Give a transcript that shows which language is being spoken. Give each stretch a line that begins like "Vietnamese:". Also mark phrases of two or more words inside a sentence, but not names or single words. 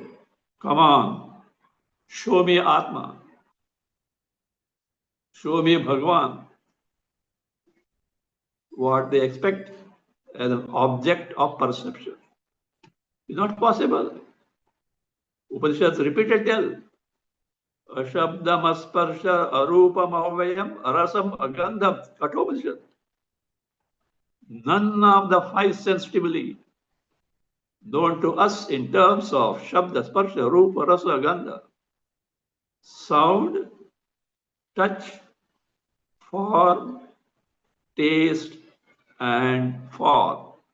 English: Come on, show me Atma. Show me Bhagwan. What they expect as an object of perception. It's not possible. Upanishads repeated tell.
Sanskrit: Ashabdam asparsha arupam avayam arasam agandham.
English: Kathopanishad. None of the five sense stimuli known to us in terms of
Sanskrit: Shabda, Sparsha, Rupa, Rasa, Gandha,
English: sound, touch, form, taste, and form.